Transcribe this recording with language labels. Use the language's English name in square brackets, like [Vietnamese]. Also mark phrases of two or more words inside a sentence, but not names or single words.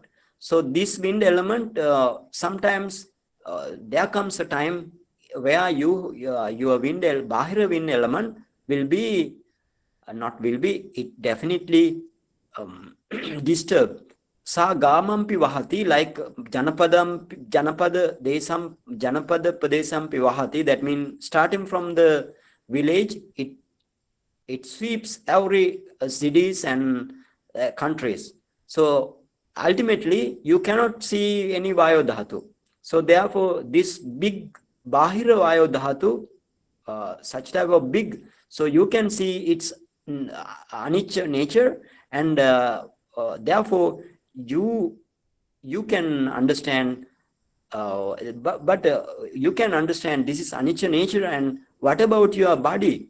[English] So this wind element, sometimes there comes a time where your bahira wind element will be, it definitely disturbed. [Pali] Sa gamampi vahati, like janapada padesam vahati. [English] That means starting from the village, it sweeps every cities and countries. So ultimately, you cannot see any [Pali] vayo dhatu. [English] So therefore, this big [Pali] bahira vayo dhatu, [English] such type of big, so you can see its anicca nature, and therefore you can understand. But you can understand this is anicca nature, and what about your body?